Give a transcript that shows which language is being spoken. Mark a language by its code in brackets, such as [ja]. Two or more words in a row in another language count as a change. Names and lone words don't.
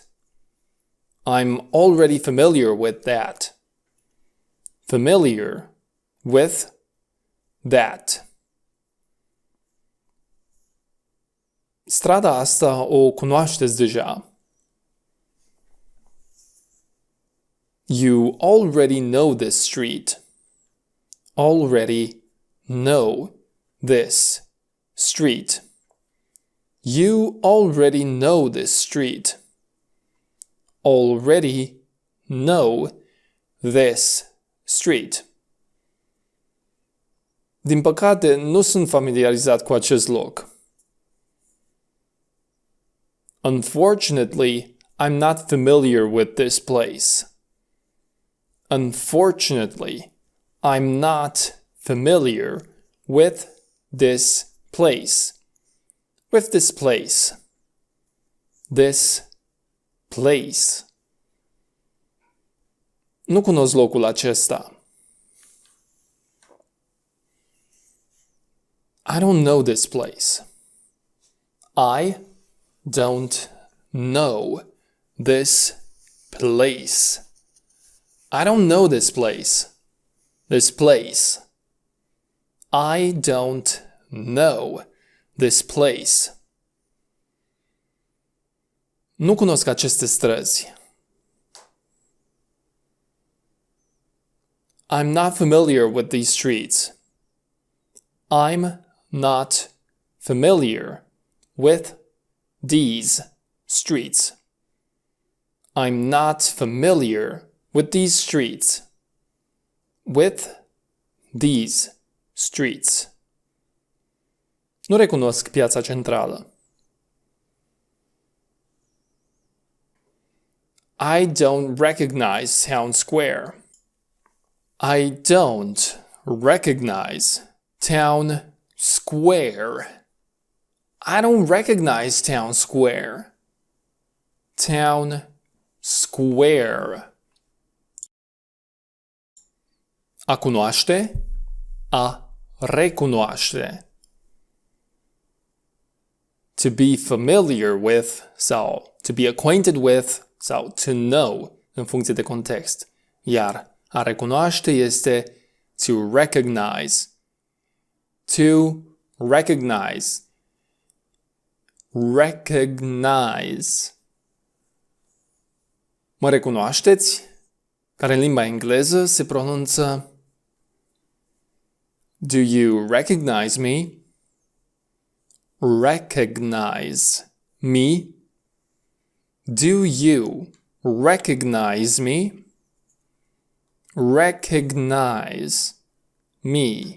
[en] I'm already familiar with that. Familiar with that. [ro] Strada asta o cunoașteți deja. [en] You already know this street. Already know this street. You already know this street. Already know this street. [ro] Din păcate, nu sunt familiarizat cu acest loc. [en] Unfortunately, I'm not familiar with this place. Unfortunately, I'm not familiar with this place. With this place. This place. [ro] Nu cunosc locul acesta. [en] I don't know this place. I don't know this place. I don't know this place. This place. I don't know this place. [ro] Nu cunosc aceste străzi. [en] I'm not familiar with these streets. I'm not familiar with these streets. I'm not familiar with these streets. With these streets. [ro] Nu recunosc piața centrală. [en] I don't recognize Town Square. I don't recognize Town Square. I don't recognize Town Square. Town Square. [ro] A cunoaște, A recunoaște. [en] To be familiar with sau to be acquainted with sau to know [ro] în funcție de context. Iar a recunoaște este [en] to recognize. To recognize. Recognize. [ro] Mă recunoașteți? Care în limba engleză se pronunță [en] Do you recognize me? Recognize me. Do you recognize me? Recognize me.